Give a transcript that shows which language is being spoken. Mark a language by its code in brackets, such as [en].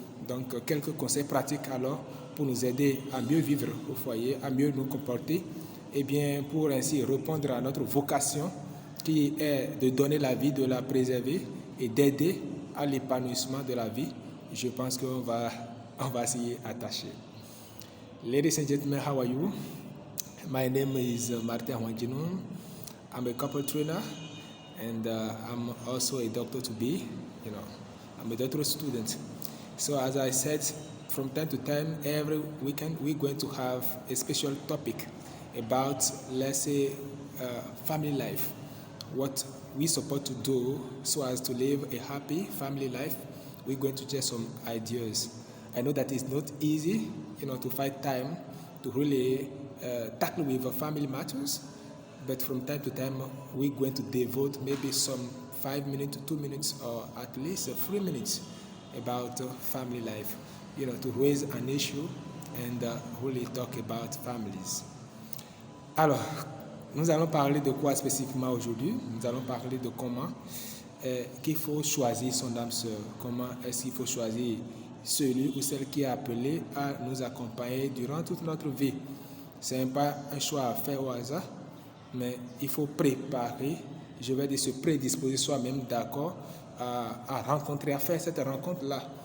[fr] Donc quelques conseils pratiques alors pour nous aider à mieux vivre au foyer, à mieux nous comporter, et bien pour ainsi répondre à notre vocation qui est de donner la vie, de la préserver et d'aider à l'épanouissement de la vie. Je pense qu'on va s'y attacher. [en] Ladies and gentlemen, how are you? My name is Martin Wandinou. I'm a couple trainer and I'm also a doctor to be. I'm a doctoral student. So as I said, from time to time, every weekend, we're going to have a special topic about, let's say, family life. What we support to do so as to live a happy family life. We're going to share some ideas. I know that it's not easy, to find time to really tackle with family matters, but from time to time, we're going to devote maybe some 5 minutes, 2 minutes, or at least 3 minutes about family life, to raise an issue and really talk about families. [fr] Alors, nous allons parler de quoi spécifiquement aujourd'hui? Nous allons parler de comment qu'il faut choisir son âme sœur. Comment est-ce qu'il faut choisir celui ou celle qui est appelé à nous accompagner durant toute notre vie. Ce n'est pas un choix à faire au hasard, mais il faut préparer, je vais dire se prédisposer soi-même d'accord à rencontrer, à faire cette rencontre-là.